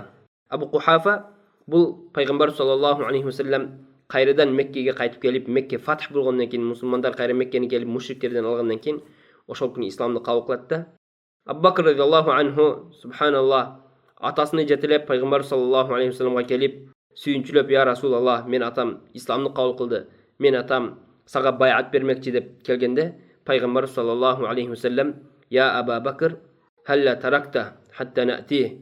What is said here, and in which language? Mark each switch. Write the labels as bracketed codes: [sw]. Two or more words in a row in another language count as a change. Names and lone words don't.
[ky] Абу Кухафа бул пайгамбар [ar] صلى الله عليه وسلم [ky] кайрадан Меккеге кайтып келип, Мекке фатх болгондон кийин, мусулмандар кайра Меккени келип мушриктерден алгандан кийин ошол күнү исламды кабыл кылат да. Абу Бакр [ar] رضي الله عنه, [ky] субханаллах, атасыны жетелеп пайгамбар [ar] صلى الله عليه وسلم [ky] келип, сүйүнчүлөп: [ar] "يا رسول الله, [ky] мен атам исламды кабыл кылды, мен атам сага байат бермекчи" деп келгенде, пайгамбар [ar] صلى الله عليه وسلم: "يا أبا بكر، هلا تركت حتى نأتي."